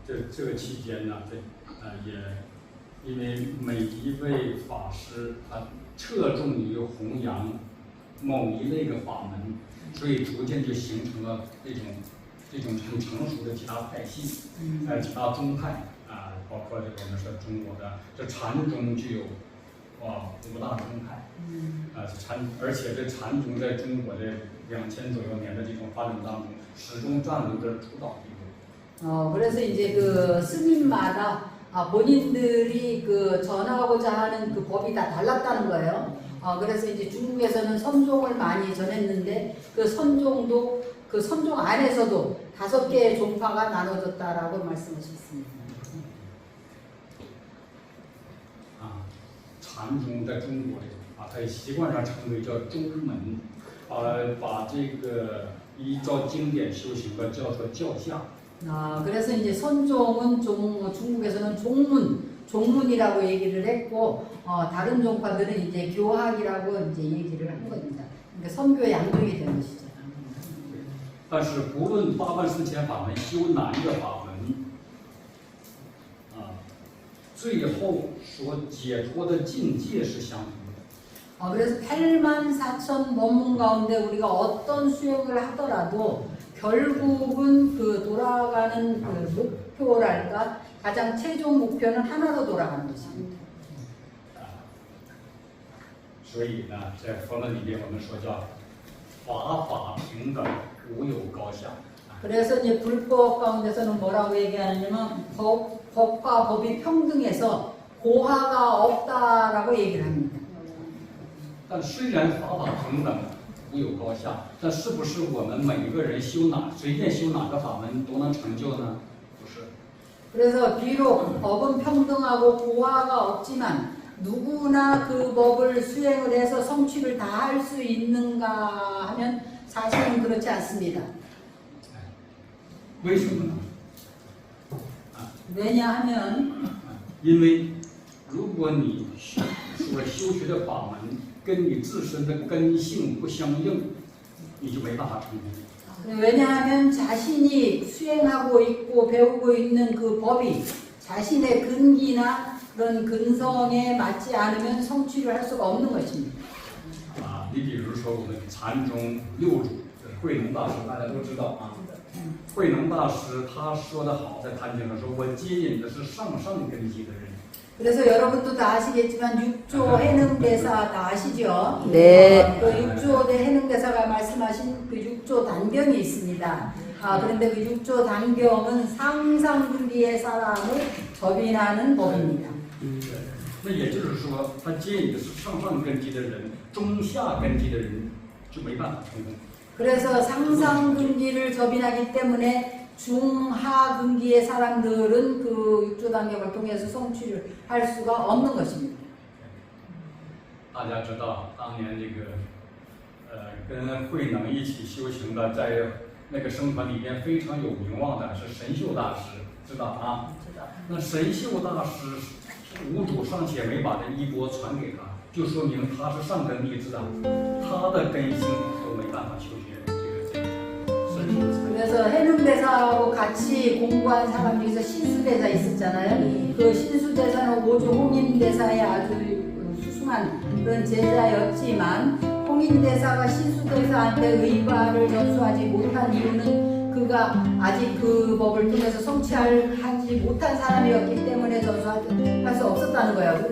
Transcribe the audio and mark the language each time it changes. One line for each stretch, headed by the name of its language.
Chinese: 这个期间呢，也因为每一位法师他侧重于弘扬某一类的法门，所以逐渐就形成了这种很成熟的几大派系，几大宗派包括我们说中国的这禅宗就有五大宗派。而且这禅宗在中国的2000左右年的这种发展当中，始终占有着主导地位。
Korean: 그래서 이제 그 스님마다 본인들이 그 전하고자 하는 그 법이 다 달랐다는 거예요. 그래서 이제 중국에서는 선종을 많이 전했는데 그 선종도 그 선종 안에서도 5개의 종파가 나눠졌다라고 말씀하셨습니다.
Chinese: 禅宗在中国它也习惯上称为叫宗门，把这个依照经典修行的叫做教下。
Korean: 그래서 이제 선종은 중국에서는 종문이라고 얘기를 했고, 다른 종파들은 이제 교학이라고 이제 얘기를 한 겁니다. 그러니까 선교의 양쪽이 된 것이죠.
Chinese: 但是不论八万四千法门修哪一个法门，最后所解脱的境界是相同的。
Korean: 그래서 84,000 법문 가운데 우리가 어떤 수행을 하더라도 결국은 그 돌아가는 그 목표랄까 가장 최종 목표는 하나로 돌아가는 것입니다.
Chinese: 所以呢，在佛门里面我们说叫法法平等，无有高下。
Korean: 그래서 이제 불법 가운데서는 뭐라고 얘기하냐면 법과 법이 평등해서 고하가 없다라고 얘기를 합니다.
Chinese: 但虽然法法平等，无有高下，但是不是我们每一个人随便修哪个法门都能成就呢？不是。
Korean: 그래서 비록 법은 평등하고 고하가 없지만 누구나 그 법을 수행을 해서 성취를 다 할 수 있는가 하면 사실은 그렇지 않습니다.
Chinese: 为什么呢？
Korean: 왜냐하면
Chinese: 因为如果你所修学的法门跟你自身的根性不相应，你就没办法成功。
Korean: 왜냐하면 자신이 수행하고 있고 배우고 있는 그 법이 자신의 근기나 그런 근성에 맞지 않으면 성취를 할 수가 없는 것입니다.
Chinese: 你比如说我们禅宗六祖慧能大师，大家都知道啊。慧能大师他说得好，在《坛经》上说：“我接引的是上上根基的人。”
Korean: 그래서 여러분도 다 아시겠지만 6조 해능대사 다 아시죠? 네. 그 6조 해능대사가 말씀하신 그 6조 단경이 있습니다. 그런데 그 6조 단경은 상상근기의 사람을 접인하는 법입니다.
Chinese: 那也就是说，他接引的是上上根基的人，中下根基的人就没办法成功。
Korean: 그래서 상상근기를 접인하기 때문에 중하근기의 사람들은 그 6조 단경을 통해서 성취를 할 수가 없는 것입니다.
Chinese: 大家知道，当年这个跟慧能一起修行的，在那个僧团里边非常有名望的是神秀大师，知道啊？知道。那神秀大师五祖尚且没把这衣钵传给他，就说明他是上根弟子啊，他的根性都没办法修学这个神秀的禅。
Korean: 그래서 해능대사하고 같이 공부한 사람 중에서 신수대사 있었잖아요. 그 신수대사는 오조 홍인대사의 아주 수승한 그런 제자였지만 홍인대사가 신수대사한테 의발을 전수하지 못한 이유는 그가 아직 그 법을 통해서 성취하지 못한 사람이었기 때문에 전수할 수 없었다는 거예요.